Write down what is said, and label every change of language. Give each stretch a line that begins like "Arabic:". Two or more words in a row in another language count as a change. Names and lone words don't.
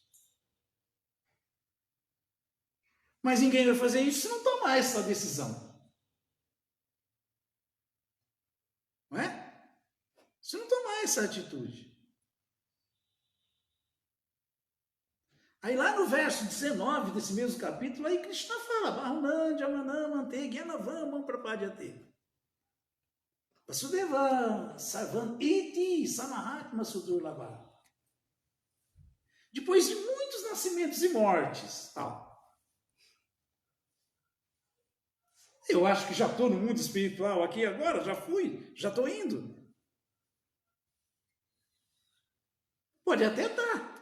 Portuguese: Mas ninguém vai fazer isso se não tomar essa decisão. Não é? Se não tomar essa atitude. Aí lá no verso 19 desse mesmo capítulo, aí Krishna fala,
Sanskrit: बहूनां जन्मनाम् अन्ते ज्ञानवान् प्रपद्यते. वासुदेवः सर्वम् इति स महात्मा सुदुर्लभः.
Portuguese: Depois de muitos nascimentos e mortes, tal. Eu acho que já estou no mundo espiritual aqui agora, já fui, já estou indo. Pode até estar.